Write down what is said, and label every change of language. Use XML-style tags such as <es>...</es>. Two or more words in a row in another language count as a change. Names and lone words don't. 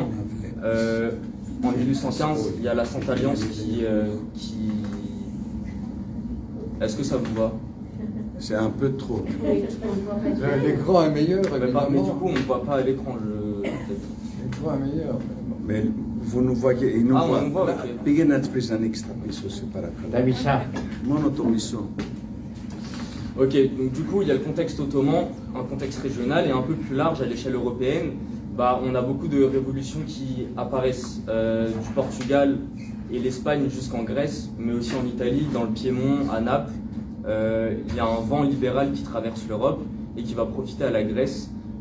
<fr>En 1815, il y a la Sainte Alliance qui... Est-ce que ça vous va? C'est un peu trop. Oui, on ne voit pas du tout. L'écran est meilleur, Mais du évidemment. coup, on ne voit pas à l'écran. L'écran est meilleur. Mais vous nous voyez, il nous Ah, voit. on nous voit, ok.</fr> <el>Πήγαινε να τις ένα έξτρα πίσω, σε παρακαλώ. La Micha. Μόνο το μισό.</el> <fr>Ok, donc du coup, il y a le contexte ottoman, un contexte régional et un peu plus large à l'échelle européenne. Bah, on a beaucoup de révolutions qui apparaissent du Portugal et l'Espagne jusqu'en Grèce, mais aussi en Italie, dans le Piémont, à Naples. Il y a un vent libéral qui traverse l'Europe et qui va profiter à la Grèce.</fr>